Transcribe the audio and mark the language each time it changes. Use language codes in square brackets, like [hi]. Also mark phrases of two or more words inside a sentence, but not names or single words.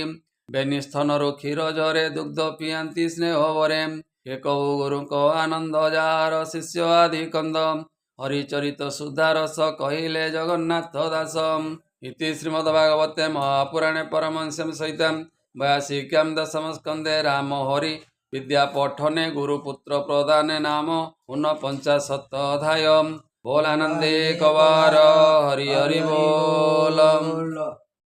[or] ବେନି ସ୍ଥନରୁ କ୍ଷୀର ଝରେ ଦୁଗ୍ଧ ପିଆନ୍ତି ସ୍ନେହ ଭରେ। କେ କହୁ ଗୁରୁଙ୍କ ଆନନ୍ଦ ଯାହାର ଶିଷ୍ୟ ଆଦି କନ୍ଦ। ହରିଚରିତ ସୁଧାରସ କହିଲେ ଜଗନ୍ନାଥ ଦାସ। [sa] ଇତି ଶ୍ରୀମଦ୍ଭାଗବତେ ମହାପୁରାଣେ ପରମହଂସ୍ୟାଂ ସହିତାଂ 82 ଦଶମ ସ୍କନ୍ଧେ ରାମ ହରି विद्या पठने गुरुपुत्र प्रदाने नाम 49 अध्याय। बोलानंदे कवार हरि हरि बोल।